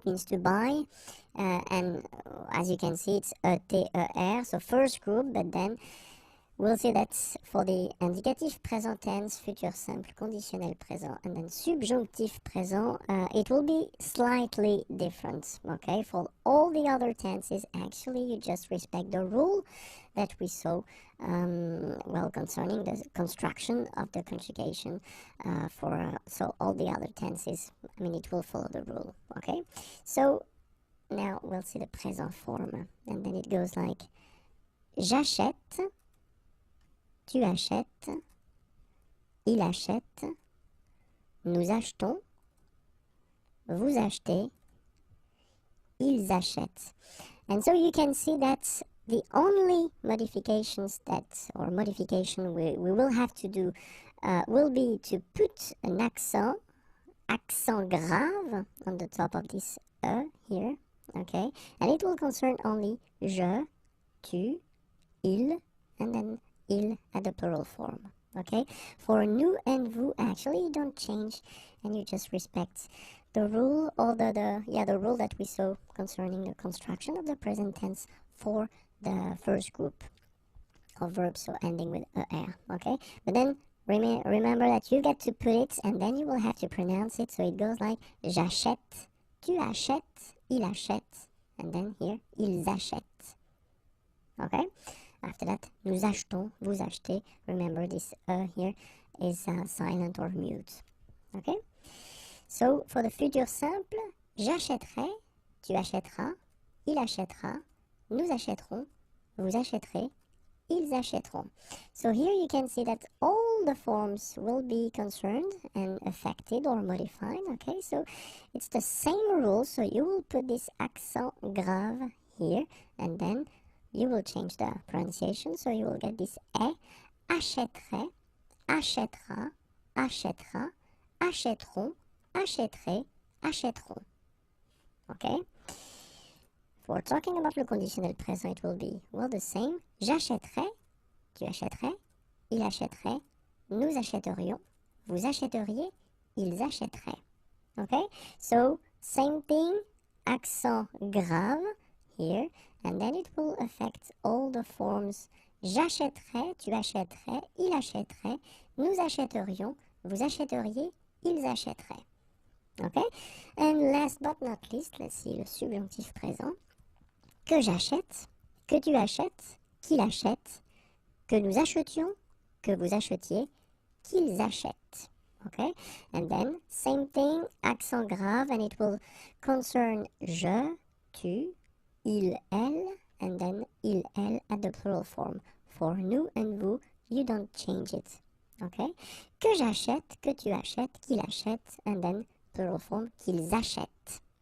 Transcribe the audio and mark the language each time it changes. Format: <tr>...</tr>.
<en>It means to buy, and as you can see, it's E-T-E-R, so first group, but then we'll see that for the indicatif present tense, futur simple, conditionnel présent, and then subjonctif présent, it will be slightly different, okay? For all the other tenses, actually, you just respect the rule that we saw, well, concerning the construction of the conjugation so all the other tenses, I mean, it will follow the rule, okay? So now we'll see the present form, and then it goes like</en> <fr>j'achète, tu achètes, il achète, nous achetons, vous achetez, ils achètent.</fr> <en>And so you can see that the only modifications modification we will have to do will be to put an accent grave on the top of this E here, okay? And it will concern only je, tu, il, and then il at the plural form, okay? For nous and vous, actually, you don't change, and you just respect the rule, or the rule that we saw concerning the construction of the present tense for the first group of verbs, so ending with er, okay? But then remember that you get to put it, and then you will have to pronounce it, so it goes like</en> <fr>j'achète, tu achètes, il achète,</fr> <en>and then here,</en> <fr>ils achètent,</fr> <en>okay? After that,</en> <fr>nous achetons, vous achetez.</fr> <en>Remember this here is silent or mute. Okay? So, for the future simple,</en> <fr>j'achèterai, tu achèteras, il achètera, nous achèterons, vous achèterez, ils achèteront.</fr> <en>So here you can see that all the forms will be concerned and affected or modified. Okay? So, it's the same rule. So, you will put this accent grave here, and then you will change the pronunciation, so you will get this E,</en> <fr>achèterait, achètera, achètera, achèteront, achèterait, achèteront.</fr> <en>Okay? For talking about le conditionnel présent, it will be, well, the same.</en> <fr>J'achèterai, tu achèterais, il achèterait, nous achèterions, vous achèteriez, ils achèteraient.</fr> <en>Okay? So, same thing, accent grave here, and then it will affect all the forms.</en> <fr>J'achèterais, tu achèterais, il achèterait, nous achèterions, vous achèteriez, ils achèteraient. Okay?</fr> <en>And last but not least, let's see</en> <fr>le subjonctif présent. Que j'achète, que tu achètes, qu'il achète, que nous achetions, que vous achetiez, qu'ils achètent.</fr> <en>Okay? And then, same thing, accent grave, and it will concern je, tu, il, elle, and then il, elle at the plural form. For nous and vous, you don't change it. Okay?</en> <fr>Que j'achète, que tu achètes, qu'il achète,</fr> <en>and then plural form,</en> <fr>qu'ils achètent.</fr>